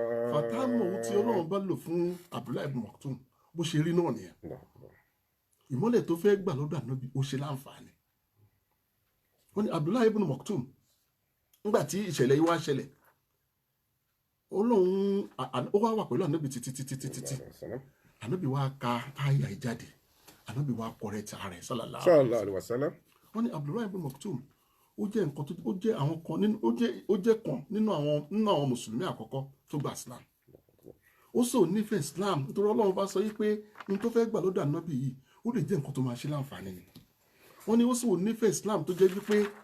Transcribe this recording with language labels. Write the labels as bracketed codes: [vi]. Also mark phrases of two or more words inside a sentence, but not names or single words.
[yo] fàtàmù tí Ọlọ́run bá lò fún Abdullahi ibn Maktum bó ṣe rí náà nìyẹn ìmọ́lẹ̀ tó fẹ́ gbà lọ́dọ̀ ànábì ó ṣe láǹfààní. wọ́n ní Abdullahi ibn Maktum nígbà tí ìṣẹ̀lẹ̀ yìí wá ṣẹlẹ̀ Ọlọ́run ó wá pẹ̀lú ànábì títí ànábì wá ka àyà ìjáde ànábì wá correct ara ẹ̀ [ar] صلى الله عليه وسلم. [yo] wọ́n ní Abdullahi ibn Maktum ó jẹ́ nǹkan tó ó jẹ́ àwọn kan nínú ó jẹ́ kan nínú àwọn mùsùlùmí àkọ́kọ́ tó gba Islam ó sọ nífẹ̀ẹ́ Islam nítorí Ọlọ́run bá sọ yí pé n tó fẹ́ gbà lọ́dọ̀ ànábì yìí ó lè jẹ́ nǹkan tó máa ṣe láǹfààní ni wọ́n ní ó sọ nífẹ̀ẹ́ Islam tó jẹ́ wípé